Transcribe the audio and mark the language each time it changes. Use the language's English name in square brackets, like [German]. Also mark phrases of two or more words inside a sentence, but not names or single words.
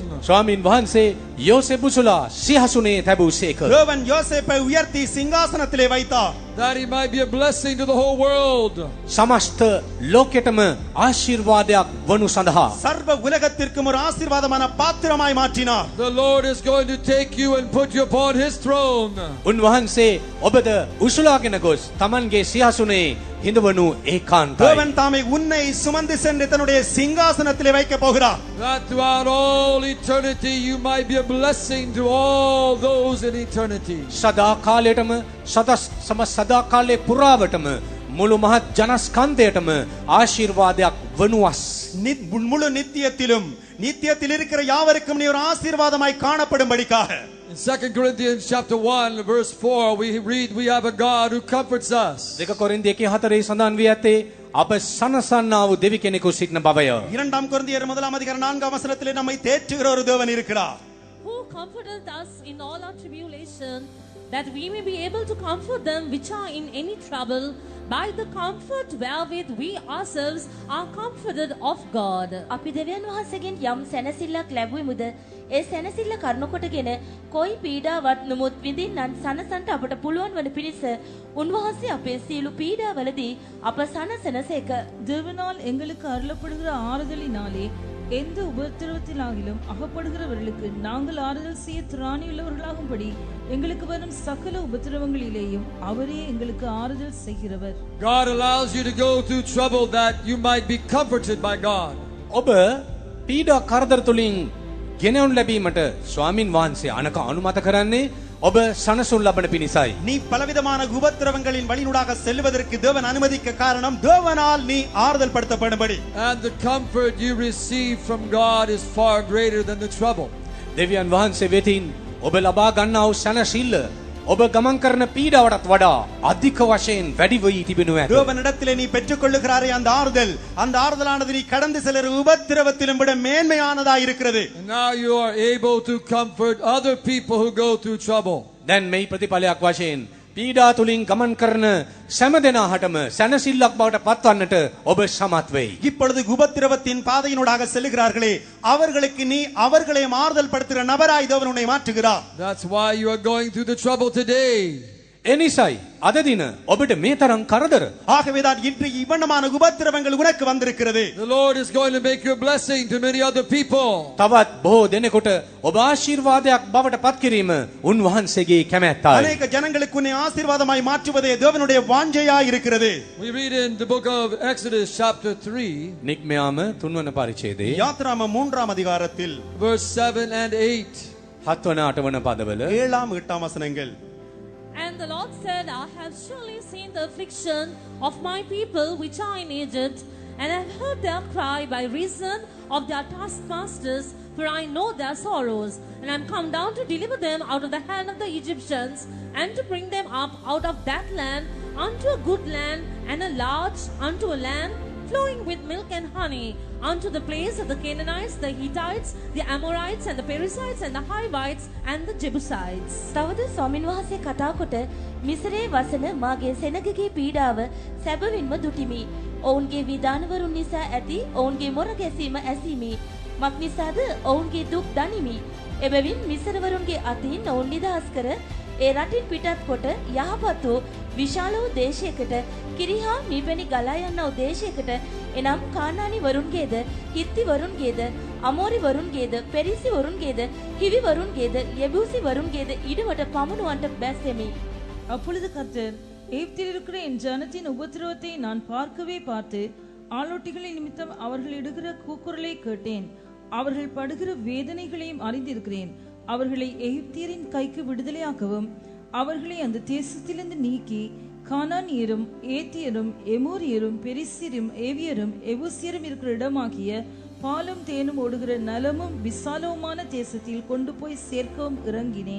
[Sinhala] ස්වාමින් වහන්සේ යෝසෙප් උසුලා සිහසුනේ තැබූසේක. [Tamil] தேவன் யோசேப்பை உயர்த்தி சிங்காசனத்திலே வைத்தார். [English] That he might be a blessing to the whole world. [Sinhala] සමස්ත ලෝකෙටම ආශිර්වාදයක් වනු සඳහා [Tamil] சர்வ உலகத்திற்கும் ஒரு ஆசீர்வாதமான பாத்திரமாய் மாற்றினார். [English] The Lord is going to take you and put you upon his throne. [Sinhala] උන්වහන්සේ ඔබද උසුලාගෙන ගොස් තමන්ගේ සිහසුනේ හිඳවනු ඒකාන්තයි. [Tamil] தேவன் தாமே உன்னை சுமந்து சென்று தன்னுடைய சிங்காசனத்திலே வைக்க போகிறார். [English] That throughout all eternity you might be a blessing to all those in eternity. [Sinhala] සදා කාලයටම සදා කාලේ පුරාවටම මුළු මහත් ජනස්කන්ධයටම ආශිර්වාදයක් වනුවස්. [Tamil] முழு நித்தியத்தில் இருக்கிற யாவருக்கும் நீ ஒரு ஆசீர்வாதமாய் காணப்படும்படிக்காக. [English] In 2 Corinthians chapter 1 verse 4 we read we have a God who comforts us. [Sinhala] දෙක කොරින්ති 1:4 සඳහන් වී ඇත්තේ අප සනසන්නා වූ දෙවි කෙනෙකු සිටින බවය. [Tamil] இரண்டாம் கொரிந்தியர் 1:4 வசனத்திலே நம்மை தேற்றுகிற ஒரு தேவன் இருக்கிறார். [English] Who comforteth us in all our tribulation, that we may be able to comfort them which are in any trouble, by the comfort wherewith we ourselves are comforted of God. [Sinhala] අපි දෙවියන් වහන්සේගෙන් යම් සැනසෙල්ලක් ලැබුවෙමුද ඒ සැනසෙල්ල කරුණකොටගෙන කොයි පීඩාවක් නමුත් විඳින්නන් සනසන්ට අපට පුළුවන් වන පිණිස උන්වහන්සේ අපේ සියලු පීඩාවලදී අප සනසනසේක. [Tamil] தேவனால் எங்களுக்கு அருளப்படுகிற ஆறுதலினாலே எந்த உபத்திரவத்திலாகிலும் அகப்படுகிறவர்களுக்கு நாங்கள் ஆறுதல் செய்ய திராணியுள்ளவர்களாகும்படி எங்களுக்கு வரும் சகல உபத்திரவங்களிலேயும் அவரே எங்களுக்கு ஆறுதல் செய்கிறவர். [English] God allows you to go through trouble that you might be comforted by God. [Sinhala] ඔබ පීඩා කරදර තුලින් ගෙනවනු ලැබීමට ස්වාමින් වහන්සේ අනක අනුමත කරන්නේ ඔබ සනසුන් ලබන පිණිසයි. [Tamil] நீ பலவிதமான உபத்திரவங்களின் வழியூடாக செல்வதற்கு தேவன் அனுமதிக்க காரணம் தேவனால் நீ ஆறுதல் படுத்தப்படும்படி. [English] And the comfort you receive from God is far greater than the trouble. [Sinhala] දෙවියන් වහන්සේ වෙතින් ඔබ ලබා ගන්නා වූ සැනසෙල්ල ඔබ ගමන් කරන පීඩාවටත් වඩා අධික වශයෙන් වැඩි වී තිබෙනු ඇත. [Tamil] தேவனிடத்திலே நீ பெற்றுக்கொள்ளுகிறாரே அந்த ஆறுதலானது நீ கடந்து செல்லுற உபத்திரவத்திலும் விட மேன்மையானதா இருக்கிறது. [English] And now you are able to comfort other people who go through trouble. [Sinhala] දැන් මේ ප්‍රතිඵලයක් වශයෙන් පීඩා තුලින් ගමන් කරන සෑම දෙනාටම සැනසෙල්ලක් බවට පත්වන්නට ඔබ සමත් වෙයි. [Tamil] இப்பொழுது உபத்திரவத்தின் பாதையினூடாக செல்லுகிறார்களே அவர்களுக்கு நீ அவர்களை மாறுதல் படுத்துகிற நபராய் தேவன் உன்னை மாற்றுகிறார். [English] That's why you are going through the trouble today. [Sinhala] එනිසයි අද දින ඔබට මේ තරම් කරදර. [Tamil] ஆகவேதான் இன்று இவ்வண்ணமான உபத்திரவங்கள் உனக்கு வந்திருக்கிறது. [English] The Lord is going to make you a blessing to many other people. [Sinhala] තවත් බොහෝ දෙනෙකුට ඔබ ආශිර්වාදයක් බවට පත් කිරීම උන්වහන්සේගේ කැමැත්තයි. [Tamil] அநேக ஜனங்களுக்கு உன்னை ஆசீர்வாதமாய் மாற்றுவதே தேவனுடைய வாஞ்சையாய் இருக்கிறது. [English] We read in the book of Exodus chapter 3, [Sinhala] නික්මයාම 3 වන පරිච්ඡේදයේ [Tamil] யாத்ராம 3ஆம் அதிகாரத்தில் [English] verse 7 and 8. [Sinhala] 7 වන 8 වන පදවල [Tamil] 7ஆம் 8ஆம் வசனங்கள். [English] And the Lord said, I have surely seen the affliction of my people which are in Egypt, and have heard their cry by reason of their taskmasters, for I know their sorrows. And I am come down to deliver them out of the hand of the Egyptians, and to bring them up out of that land unto a good land, and a large, unto a land flowing with milk and honey, unto the place of the Canaanites, the Hittites, the Amorites, and the Perizzites, and the Hivites, and the Jebusites. [Sinhala] තවද ස්වාමින් වහන්සේ කතා කොට මිසරේ වසන මාගේ සෙනගගේ පීඩාව සැබවින්ම දුටිමි. ඔවුන්ගේ විධානවරුන් නිසා ඇති ඔවුන්ගේ මොර ගැසීම ඇසීමි. මක් නිසාද ඔවුන්ගේ දුක් දනිමි. එබැවින් මිසරවරුන්ගේ අතින් ඔවුන් නිදහස් කර ඒ රටින් පිටත් කොට යහපත් වූ විශාල වූ දේශයකට කිරිහා මීපැණි ගලා යන වූ දේශයකට එනම් කානානි වරුන්ගේද හිත්ති වරුන්ගේද අමෝරි වරුන්ගේද පෙරිසි වරුන්ගේද හිවි වරුන්ගේද යෙබූසි වරුන්ගේද ඉඩවට පමුණුවන්ට බැස්සෙමි. [Tamil] அப்பொழுது கர்த்தர் எகிப்தில் இருக்கிற என் ஜனத்தின் உபத்திரவத்தை நான் பார்க்கவே பார்த்து ஆளோட்டிகளின் நிமித்தம் அவர்கள் இடுகிற கூக்குரலை கேட்டேன். அவர்கள் படுகிற வேதனைகளையும் அறிந்திருக்கிறேன். அவர்களை எகிப்தியரின் கைக்கு விடுதலையாக்கவும் அவர்களை அந்த தேசத்திலிருந்து நீக்கி கானானியரும் ஏத்தியரும் எமோரியரும் பெரிசியரும் ஏவியரும் எபூசியரும் இருக்கிற இடமாகிய பாலும் தேனும் ஓடுகிற நலமும் விசாலவுமான தேசத்தில் கொண்டு போய் சேர்க்கவும் இறங்கினேன்.